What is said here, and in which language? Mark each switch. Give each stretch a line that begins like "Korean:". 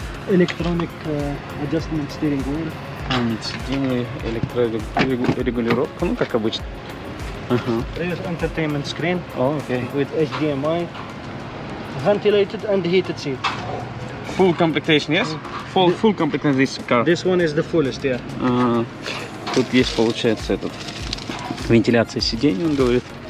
English: electronic adjustment steering wheel.
Russian: Память сидений, электрорегулировка, ну как обычно. Ага.
English: Rear entertainment screen
Russian: О, окей.
English: with HDMI, ventilated and heated seat. Full completion, yes? Full completion this car. This one is the fullest, yeah.
Russian: Ага. Тут есть, получается, этот вентиляция сидений, он говорит.